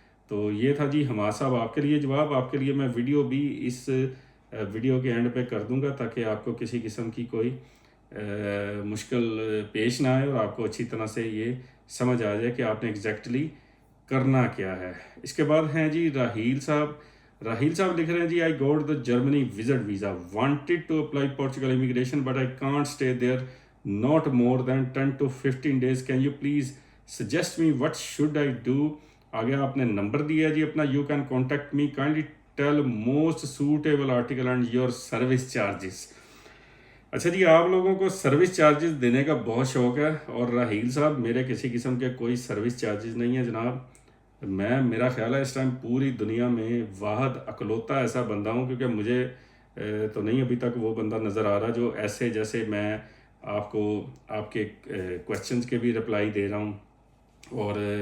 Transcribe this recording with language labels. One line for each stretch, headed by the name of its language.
Urdu: تو یہ تھا جی حماد صاحب آپ کے لیے جواب. آپ کے لیے میں ویڈیو بھی اس ویڈیو کے اینڈ پہ کر دوں گا تاکہ آپ کو کسی قسم کی کوئی مشکل پیش نہ آئے اور آپ کو اچھی طرح سے یہ سمجھ آ جائے کہ آپ نے ایگزیکٹلی کرنا کیا ہے. اس کے بعد ہیں جی
English: راہیل صاحب لکھ رہے ہیں جی I got the Germany visit visa, wanted to apply Portugal immigration but I can't stay there not more than 10 to 15 days. Can you please suggest me what should I do?
Urdu: آگے آپ نے نمبر دیا جی اپنا.
English: You can contact me, kindly tell most suitable article and your service charges.
Urdu: اچھا جی آپ لوگوں کو service charges دینے کا بہت شوق ہے، اور راہیل صاحب میرے کسی قسم کے کوئی سروس چارجز نہیں ہے جناب. میرا خیال ہے اس ٹائم پوری دنیا میں واحد اکلوتا ایسا بندہ ہوں، کیونکہ مجھے تو نہیں ابھی تک وہ بندہ نظر آ رہا جو ایسے جیسے میں آپ کو آپ کے کویشچنز کے بھی رپلائی دے رہا ہوں، اور